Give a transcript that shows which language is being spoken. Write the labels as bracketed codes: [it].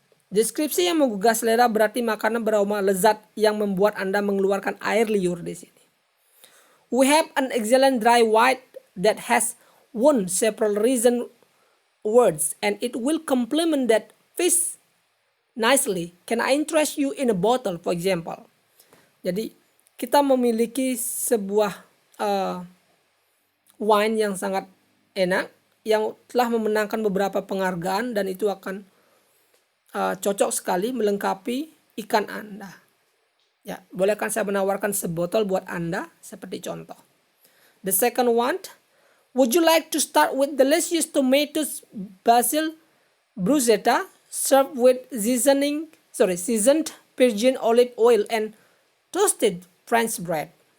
[id] Deskripsi yang menggugah selera berarti makanan beraroma lezat yang membuat Anda mengeluarkan air liur di sini. [en] We have an excellent dry white that has won several recent awards and it will complement that fish nicely. Can I interest you in a bottle, for example? [id] Jadi kita memiliki sebuah wine yang sangat enak yang telah memenangkan beberapa penghargaan dan itu akan cocok sekali melengkapi ikan Anda. Ya, bolehkan saya menawarkan sebotol buat Anda seperti contoh. [en] The second one, would you like to start with delicious tomatoes, basil, bruschetta, served with seasoned virgin olive oil and toasted French bread?